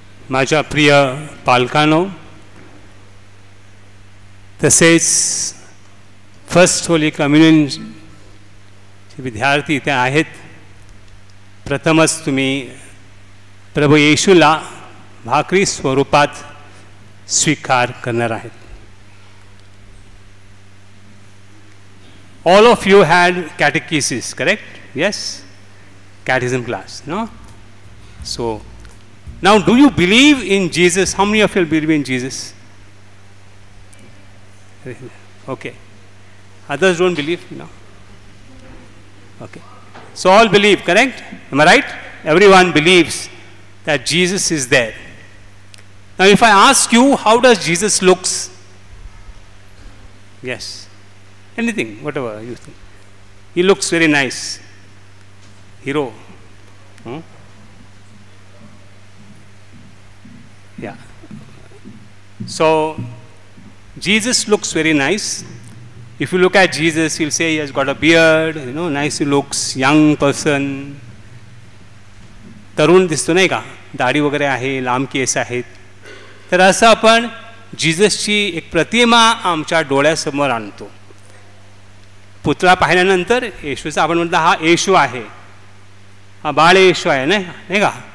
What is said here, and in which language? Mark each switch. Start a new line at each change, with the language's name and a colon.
Marathi: माझ्या प्रिय पालकांनो, तसेच फर्स्ट होली कम्युनियनचे विद्यार्थी इथे आहेत. प्रथमच तुम्ही प्रभू येशूला भाकरी स्वरूपात स्वीकार करणार आहेत.
English: All of you had catechesis, correct? Yes? Catechism class, no? So, now, do you believe in Jesus? How many of you believe in Jesus? Okay. Others don't believe? No. Okay. So, all believe, correct? Am I right? Everyone believes that Jesus is there. Now, if I ask you, how does Jesus looks? Yes. Anything, whatever you think. He looks very nice. Hero. Yeah. So, Jesus looks very nice. If you look at Jesus, you'll say he has got a beard, nice he looks, young person.
Marathi: तरुण दिसतो नाही का, दाढी वगैरे आहे, लांब केस आहेत. तर असं आपण जीजसची एक प्रतिमा आमच्या डोळ्यासमोर आणतो. पुतळा पाहिल्यानंतर येशूचा आपण म्हणतो हा येशू आहे, हा बाळ येशू आहे, नाही का.